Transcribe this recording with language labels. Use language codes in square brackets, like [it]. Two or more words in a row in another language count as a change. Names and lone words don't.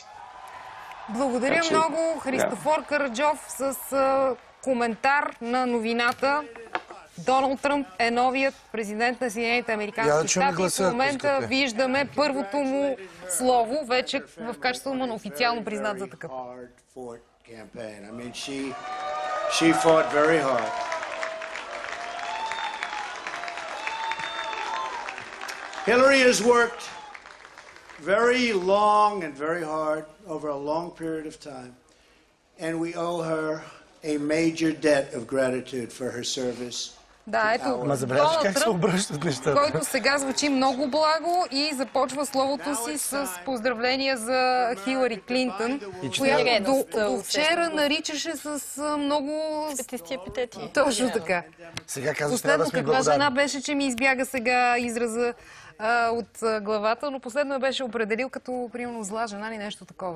[bg] Благодаря много, Христофор Караджов, с коментар на новината. Доналд Тръмп е новият президент на Съединените американски щати. В момента виждаме първото му слово, вече в качеството му на официално признат за такъв. [en] Hillary has worked very long and very hard over a long period of time, and we owe her a major debt of gratitude for her service. [bg] Да, ето Доналд Тръмп, който сега звучи много благо и започва словото си с поздравления за Хилари Клинтън, която до вчера наричаше с много светисти епитети. Точно така. Последно каква жена беше, че ми избяга сега израза от главата, но последно я беше определил като, примерно, зла жена или нещо такова.